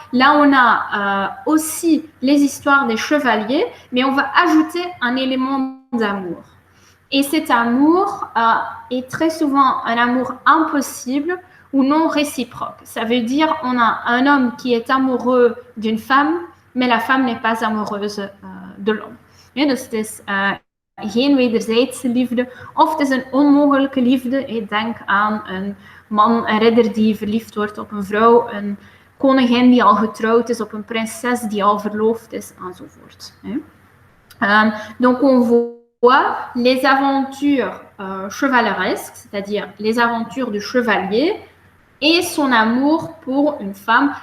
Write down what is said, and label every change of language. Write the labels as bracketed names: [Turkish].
[French] Là, on a aussi les histoires des chevaliers, mais on va ajouter un élément d'amour. Et cet amour est très souvent un amour impossible ou non réciproque. Ça veut dire on a un homme qui est amoureux d'une femme, mais la femme n'est pas amoureuse de l'homme. [Dutch] Ja, dus het is geen wederzijdse liefde, of het is een onmogelijke liefde. Denk aan een man, een ridder die verliefd wordt op een vrouw, een koningin die al getrouwd is op een prinses die al verloofd is, enzovoort. [French] Donc on voit les aventures chevaleresques, c'est-à-dire les aventures du chevalier, et son amour pour une femme.